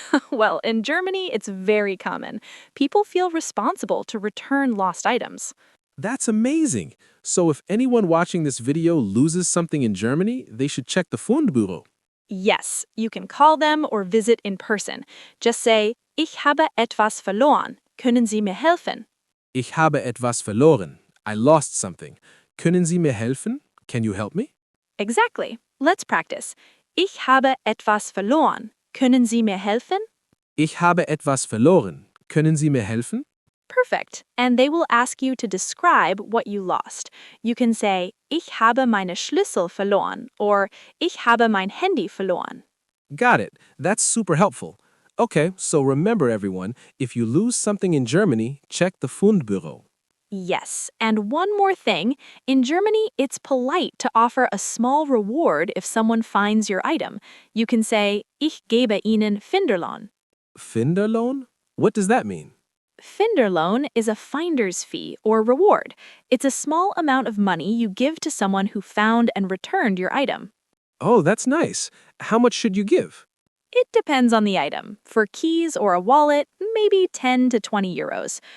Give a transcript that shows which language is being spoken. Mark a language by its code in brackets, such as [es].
[en] Well, in Germany, it's very common. People feel responsible to return lost items. That's amazing. So if anyone watching this video loses something in Germany, they should check the Fundbüro. Yes, you can call them or visit in person. Just say, [de] Ich habe etwas verloren. Können Sie mir helfen? Ich habe etwas verloren. [en] I lost something. [de] Können Sie mir helfen? [en] Can you help me? Exactly. Let's practice. [de] Ich habe etwas verloren. Können Sie mir helfen? Ich habe etwas verloren. Können Sie mir helfen? [en] Perfect. And they will ask you to describe what you lost. You can say, [de] Ich habe meine Schlüssel verloren [en] or [de] Ich habe mein Handy verloren. [en] Got it. That's super helpful. Okay, so remember everyone, if you lose something in Germany, check the Fundbüro. Yes, and one more thing. In Germany, it's polite to offer a small reward if someone finds your item. You can say, [de] Ich gebe Ihnen Finderlohn. [en] Finderlohn? What does that mean? Finderlohn is a finder's fee or reward. It's a small amount of money you give to someone who found and returned your item. Oh, that's nice. How much should you give? It depends on the item. For keys or a wallet, maybe 10 to 20 euros.